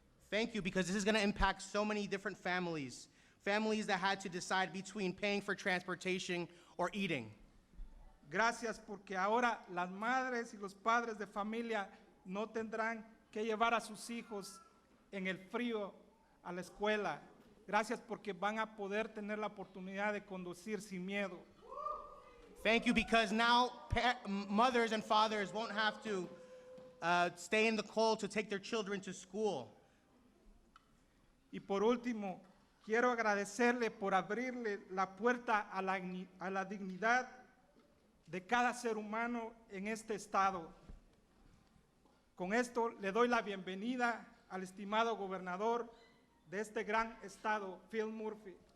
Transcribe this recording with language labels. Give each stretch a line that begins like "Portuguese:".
English: Thank you because this is going to impact so many different families that had to decide between paying for transportation or eating.
Spanish: Gracias porque ahora las madres y los padres de familia no tendrán que llevar a sus hijos en el frío a la escuela. Gracias porque van a poder tener la oportunidad de conducir sin miedo.
English: Thank you because now mothers and fathers won't have to stay in the cold to take their children to school.
Spanish: Y por último, quiero agradecerle por abrirle la puerta a la dignidad de cada ser humano en este estado. Con esto le doy la bienvenida al estimado gobernador de este gran estado, Phil Murphy.